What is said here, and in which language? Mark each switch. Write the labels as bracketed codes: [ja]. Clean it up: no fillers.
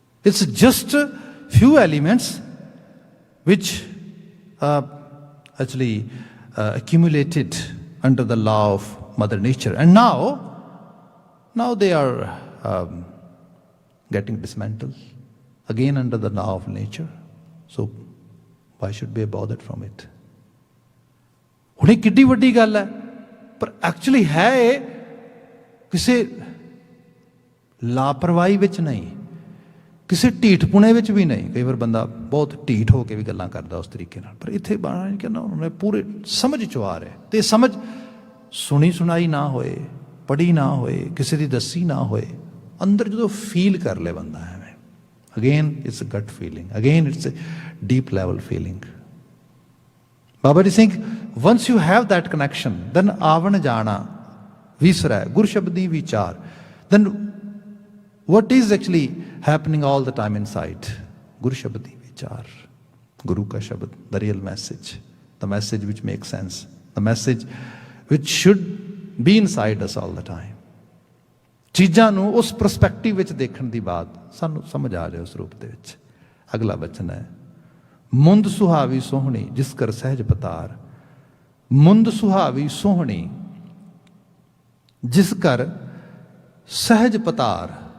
[en] It's just a few elements which actually accumulated under the law of Mother Nature, and now they are getting dismantled again under the law of nature. So why should we be bothered from it? [pa] ਹੁਣ ਇਹ ਕਿੱਡੀ ਵੱਡੀ ਗੱਲ ਹੈ, ਪਰ actually ਹੈ ਇਹ ਕਿਸੇ ਲਾਪਰਵਾਹੀ ਵਿੱਚ ਨਹੀਂ, ਕਿਸੇ ਢੀਠਪੁਣੇ ਵਿੱਚ ਵੀ ਨਹੀਂ। ਕਈ ਵਾਰ ਬੰਦਾ ਬਹੁਤ ਢੀਠ ਹੋ ਕੇ ਵੀ ਗੱਲਾਂ ਕਰਦਾ ਉਸ ਤਰੀਕੇ ਨਾਲ, ਪਰ ਇੱਥੇ ਬਾਣਾ ਕਹਿੰਦਾ ਉਹਨੇ ਪੂਰੇ ਸਮਝ 'ਚ ਆ ਰਿਹਾ। ਤੇ ਸਮਝ ਸੁਣੀ ਸੁਣਾਈ ਨਾ ਹੋਏ, ਪੜ੍ਹੀ ਨਾ ਹੋਏ, ਕਿਸੇ ਦੀ ਦੱਸੀ ਨਾ ਹੋਏ, ਅੰਦਰ ਜਦੋਂ ਫੀਲ ਕਰ ਲੈ ਬੰਦਾ ਐਵੇਂ, [en] Again it's a gut feeling, again it's a deep level feeling. Baba ji Singh, once you have that connection, then [pa] ਆਵਣ ਜਾਣਾ ਵਿਸਰੈ, ਗੁਰ ਸ਼ਬਦੀ ਵਿਚਾਰ, [en] then what is actually happening all the time inside? [pa] ਗੁਰ ਸ਼ਬਦੀ ਵਿਚਾਰ, ਗੁਰੂ ਕਾ ਸ਼ਬਦ, [en] the real message, the message which makes sense, the message which should be inside us all the time। [pa] ਚੀਜ਼ਾਂ ਨੂੰ ਉਸ ਪਰਸਪੈਕਟਿਵ ਵਿੱਚ ਦੇਖਣ ਦੀ ਬਾਅਦ ਸਾਨੂੰ ਸਮਝ ਆ ਜਾਏ ਉਸ ਰੂਪ ਦੇ ਵਿੱਚ। ਅਗਲਾ ਬਚਨ ਹੈ, ਮੁੰਦ ਸੁਹਾਵੀ ਸੋਹਣੀ ਜਿਸ ਕਰ ਸਹਿਜ ਪਤਾਰ, ਮੁੰਦ ਸੁਹਾਵੀ ਸੋਹਣੀ ਜਿਸ ਕਰ ਸਹਿਜ ਪਤਾਰ।